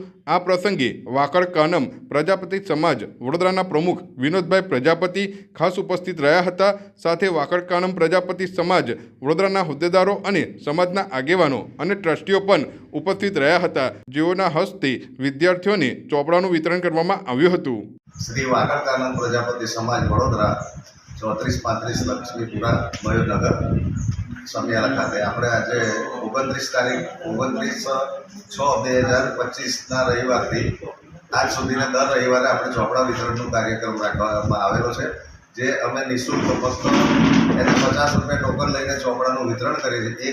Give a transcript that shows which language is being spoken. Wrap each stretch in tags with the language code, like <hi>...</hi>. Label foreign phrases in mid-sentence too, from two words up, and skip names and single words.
<gu>આ પ્રસંગે વાકડ કાનમ પ્રજાપતિ સમાજ વડોદરાના પ્રમુખ વિનોદભાઈ પ્રજાપતિ ખાસ ઉપસ્થિત રહ્યા હતા। સાથે વાકડ કાનમ પ્રજાપતિ સમાજ વડોદરાના હોદ્દેદારો અને સમાજના આગેવાનો અને ટ્રસ્ટીઓ પણ ઉપસ્થિત રહ્યા હતા, જેઓના હસ્તે વિદ્યાર્થીઓને ચોપડાનું વિતરણ કરવામાં આવ્યું હતું। શ્રી વાકડ કાનમ પ્રજાપતિ સમાજ વડોદરા 3435 લક્ષ્મીપુરા મયૂરનગર સમિયાલા ખાતે આપણે આજે 29 તારીખ 29/6/2025 રવિવારથી આજ સુધીના દર રવિવારે આપણે ચોપડા વિતરણનો કાર્યક્રમ રાખવામાં આવેલો છે, જે અમે નિઃશુલ્ક ફક્ત એને 50 રૂપિયા ટોકન લઈને ચોપડાનું વિતરણ કરીએ છીએ।</gu>